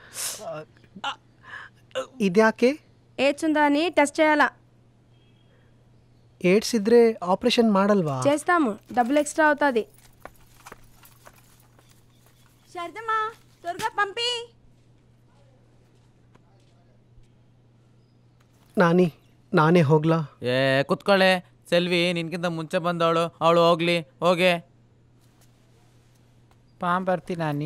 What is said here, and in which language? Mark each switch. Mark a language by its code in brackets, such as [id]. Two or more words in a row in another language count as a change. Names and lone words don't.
[kn] ಇದ್ಯಾಕೆ? [te] ఏడ్చుందా అని టెస్ట్ చేయాలా? [kn] ಏಡ್ಸ್ ಇದ್ರೆ ಆಪರೇಷನ್ ಮಾಡಲ್ವಾ? [te] చేస్తాము, డబ్బులు ఎక్స్ట్రా అవుతుంది. శారదమ్మా త్వరగా పంపి. [kn] ನಾನೇ ಹೋಗ್ಲಾ? ಕುತ್ಕೊಳ್ಳೆ. ಸೆಲ್ವಿ ನಿನ್ಕಿಂತ ಮುಂಚೆ ಬಂದವಳು, ಅವಳು ಹೋಗ್ಲಿ. ಹೋಗೆ ಬರ್ತಿ ನಾನಿ.